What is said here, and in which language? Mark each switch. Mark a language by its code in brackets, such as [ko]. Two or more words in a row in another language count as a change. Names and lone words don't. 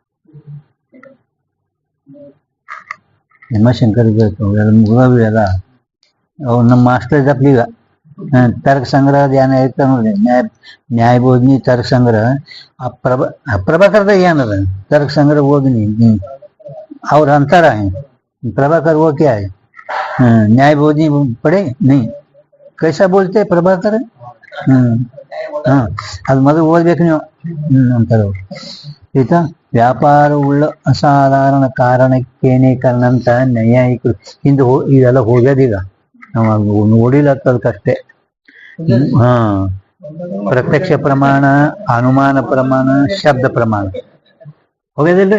[kn] ಭೀಮಶಂಕರ ಮುಗವಿ ಅದ. ಅವ್ ನಮ್ಮ ಮಾಸ್ಟರ್ ಇದ್ದಪ್ಪ ಈಗ ತರ್ಕ ಸಂಗ್ರಹ ಧ್ಯಾನ ಇರ್ತಾರ ನೋಡ್ರಿ, ನ್ಯಾಯಬೋಧಿನಿ ತರ್ಕ ಸಂಗ್ರಹ. ಆ ಪ್ರಭಾಕರದ ಏನದ ತರ್ಕ ಸಂಗ್ರಹ ಓದಿನಿ. ಅವ್ರ ಅಂತಾರ [hi] प्रभाकर वो क्या है? न्याय बोधनी पढ़े नहीं? कैसा बोलते प्रभाकर? [kn] हाँ ಅದು ಮೊದಲು ಓದ್ಬೇಕು ನೀವು ಅಂತಾರೆ. ಆಯ್ತಾ? ವ್ಯಾಪಾರವುಳ್ಳ ಅಸಾಧಾರಣ ಕಾರಣಕ್ಕೇನೆ ಕಾರಣ ಅಂತ ನ್ಯಾಯಿಕರು ಹಿಂದೆ ಇದೆಲ್ಲ ಹೋಗ್ಯದೀಗ ನಾವು ನೋಡಿಲ್ಲ ಅದಕ್ಕಷ್ಟೇ. ಪ್ರತ್ಯಕ್ಷ ಪ್ರಮಾಣ, ಅನುಮಾನ ಪ್ರಮಾಣ, ಶಬ್ದ ಪ್ರಮಾಣ ಹೋಗ್ಯದಿಲ್ರಿ?